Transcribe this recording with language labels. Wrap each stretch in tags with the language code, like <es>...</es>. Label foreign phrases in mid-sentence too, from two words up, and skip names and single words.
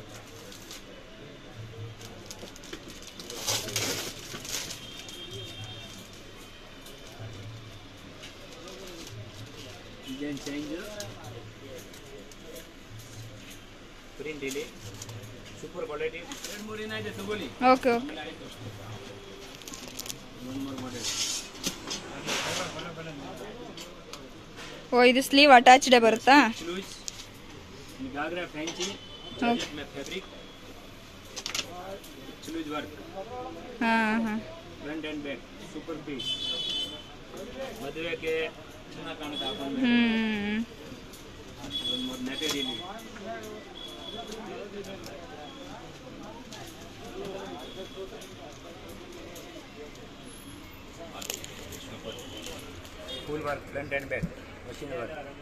<en>design change, print ಇಲ್ಲಿ super quality.</en> <kn>2-3 ದಿನ ಇದೆ ತಗೊಳ್ಳಿ.</kn> <en>okay okay.</en> <kn>ಓ, ಇದು</kn> <en>sleeve attached</en> <kn>ಬರುತ್ತಾ?</kn> <en>sleeves ghagra fancy georgette में fabric sleeve work.</en> <kn>ಹಾಂ ಹಾಂ.</kn> <en>front and back super piece,</en> <kn>ಮದುವೆಗೆ ಚೆನ್ನಾಗಿ ಕಾಣುತ್ತೆ ಹಾಕೊಂಡು. ಒಂದು ಮೂರು</kn> <en>ನೆಟೆಡ್ ಇಲ್ಲಿ. full work front and back machine work.</en>